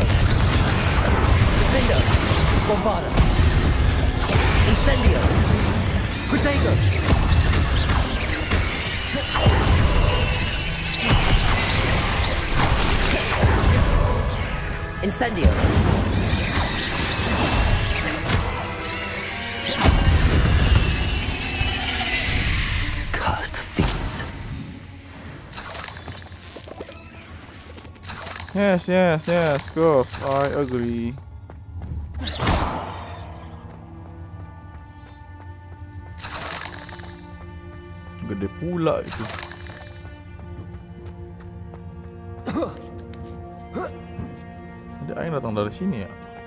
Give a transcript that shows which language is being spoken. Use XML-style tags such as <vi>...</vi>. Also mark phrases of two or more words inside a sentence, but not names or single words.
<en>Defender. Bombada. Incendio. Protego. Incendio. Cursed fiends. Yes, course, I agree.</en> <id>Gede pula itu. Ada air datang dari sini ya?</id>